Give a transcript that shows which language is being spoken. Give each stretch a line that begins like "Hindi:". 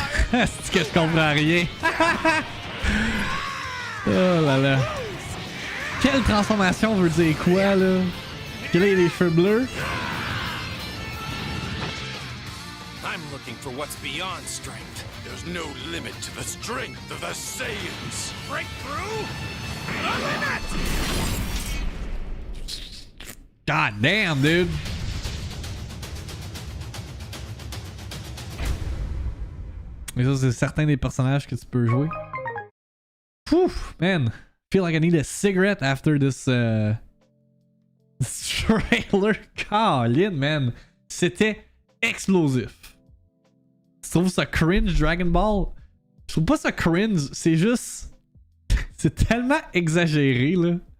French: C'est que je comprends rien. Oh là là. Quelle transformation veut dire quoi là? Qu'il ait les cheveux bleus?
English: I'm looking for what's beyond strength. There's no limit to the strength of the Saiyans. Breakthrough? The limit! God damn, dude.
French: Mais ça, c'est certains des personnages que tu peux jouer. Pouf, man.
English: Feel like I need a cigarette after this, this trailer.
French: Colin, man. C'était explosif. Tu trouves ça cringe, Dragon Ball? Je trouve pas ça cringe, c'est juste... c'est tellement exagéré, là.